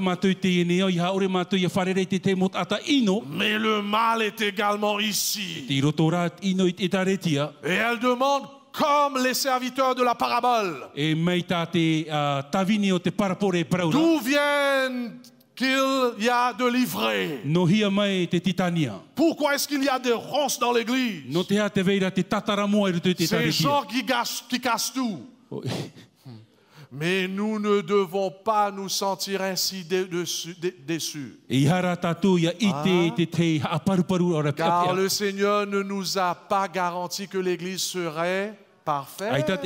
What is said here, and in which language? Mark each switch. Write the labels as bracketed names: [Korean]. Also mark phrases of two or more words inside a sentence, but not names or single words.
[French] Mais le mal est également ici. Et elles demandent, comme les serviteurs de la parabole, d'où qu'il y a de l'ivraie? [Tahitian] No hia mai te titania. [French] Pourquoi est-ce qu'il y a des ronces dans l'église? [Tahitian] No te ha te veira te tataramoa i roto te [French] Ces [Tahitian] taritia. [French] gens qui cassent tout. Mais nous ne devons pas nous sentir ainsi déçus. Car le Seigneur ne nous a pas garanti que l'Église serait parfaite.